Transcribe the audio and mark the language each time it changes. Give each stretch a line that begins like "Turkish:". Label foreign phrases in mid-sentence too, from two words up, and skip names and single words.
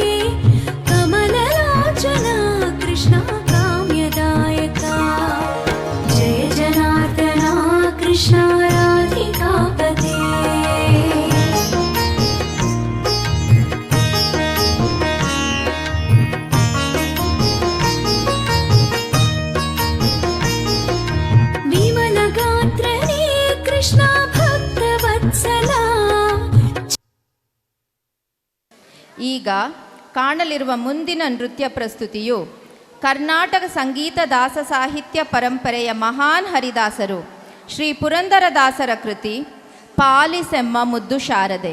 Sanskrit: कमललोचना कृष्ण काम्यदायका जय जनार्दना कृष्ण राधिकापते विमलगात्रने कृष्ण भक्तवत्सला
Kannada: ಈಗ ಕಾಣಲಿರುವ ಮುಂದಿನ ನೃತ್ಯ ಪ್ರಸ್ತುತಿಯು ಕರ್ನಾಟಕ ಸಂಗೀತ ದಾಸ ಸಾಹಿತ್ಯ ಪರಂಪರೆಯ ಮಹಾನ್ ಹರಿದಾಸರು ಶ್ರೀ ಪುರಂದರದಾಸರ ಕೃತಿ ಪಾಲಿಸೆಮ್ಮ ಮುದ್ದು ಶಾರದೆ.